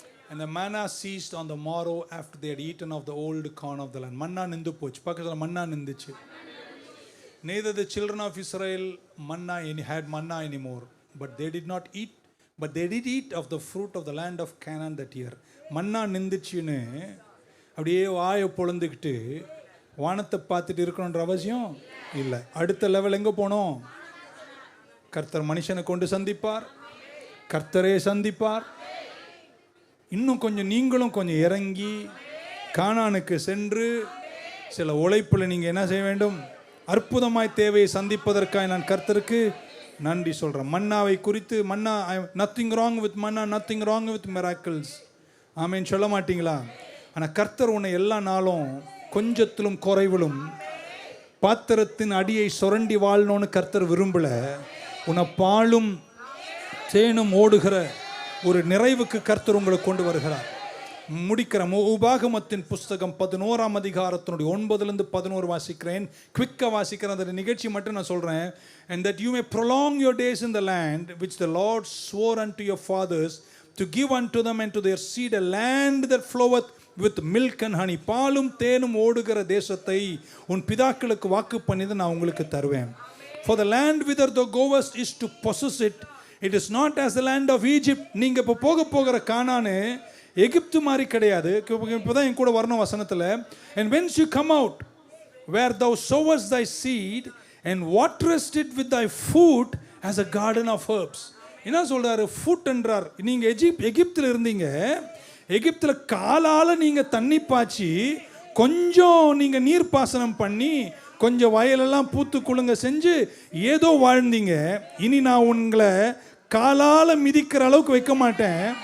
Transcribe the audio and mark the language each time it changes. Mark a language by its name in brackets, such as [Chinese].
[English] And the manna ceased on the morrow after they had eaten of the old corn of the land. [Tamil] மன்னா நின்று போச்சு. பக்கத்தில் மன்னா நின்றுச்சு. [English] Neither the children of Israel had manna anymore, but they did eat of the fruit of the land of Canaan that year. [Tamil] மன்னா நின்றுச்சுன்னு அப்படியே வாயை பொழந்துக்கிட்டு வானத்தை பார்த்துட்டு இருக்கணுன்ற அவசியம் இல்லை. அடுத்த லெவல் எங்கே போனோம்? கர்த்தர் மனுஷனை கொண்டு சந்திப்பார். கர்த்தரே சந்திப்பார். இன்னும் கொஞ்சம் நீங்களும் கொஞ்சம் இறங்கி கானானுக்கு சென்று சில உழைப்பில் நீங்கள் என்ன செய்ய வேண்டும்? அற்புதமாய் தேவையை சந்திப்பதற்காக நான் கர்த்தருக்கு நன்றி சொல்கிறேன். மன்னாவை குறித்து [English] Nothing wrong with manna, nothing wrong with miracles. [Tamil] ஆமேன் சொல்ல மாட்டீங்களா? ஆனால் கர்த்தர் உன்னை எல்லா நாளும் கொஞ்சத்திலும் குறைவிலும் பாத்திரத்தின் அடியை சுரண்டி வாழணும்னு கர்த்தர் விரும்பல. உன்னை பாலும் தேனும் ஓடுகிற ஒரு நிறைவுக்கு கர்த்தர் உங்களை கொண்டு வருகிறார். முடிக்கிற உபாகமத்தின் புஸ்தகம் 11ஆம் அதிகாரத்தினுடைய 9-11 வாசிக்கிறேன். குவிக்காக வாசிக்கிறேன். அந்த நிகழ்ச்சி மட்டும் நான் சொல்கிறேன். [English] And that you may prolong your days in the land which the Lord swore unto your fathers to give unto them and to their seed, a land that floweth with milk and honey. [Tamil] பாலும் தேனும் ஓடுகிற தேசத்தை உன் பிதாக்களுக்கு வாக்கு பண்ணிது நான் உங்களுக்கு தருவேன். [English] For the land whither thou goest is to possess it. It is not as the land of Egypt. [Tamil] நீங்கள் இப்போ போகிற கானானு எகிப்து மாதிரி கிடையாது. இப்போதான் என் கூட வரணும் வசனத்தில். [English] And whence you come out, where thou sowest thy seed and waterest it with thy foot as a garden of herbs. [Tamil] என்ன சொல்றாரு? ஃபுட் என்றார். நீங்கள் எகிப்தில் இருந்தீங்க. எகிப்தில் காலால் நீங்கள் தண்ணி பாய்ச்சி கொஞ்சம் நீங்கள் நீர் பாசனம் பண்ணி கொஞ்சம் வயலெல்லாம் பூத்து குலுங்க செஞ்சு ஏதோ வாழ்ந்தீங்க. இனி நான் உங்களை காலால் மிதிக்கிற அளவுக்கு வைக்க மாட்டேன்.